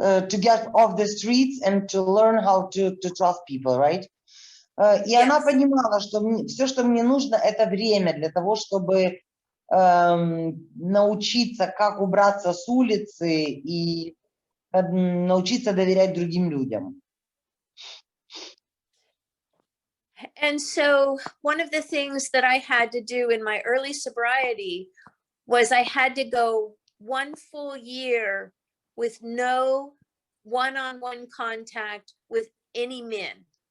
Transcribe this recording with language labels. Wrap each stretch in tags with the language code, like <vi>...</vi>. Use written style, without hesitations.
<en>To get off the streets and to learn how to trust people, right?</en> <ru>И она понимала, что все, что мне нужно, это время для того, чтобы научиться, как убраться с улицы и научиться доверять другим людям.</ru> <en>And so one of the things that I had to do in my early sobriety was I had to go 1 full year with no one-on-one contact with any men.</en>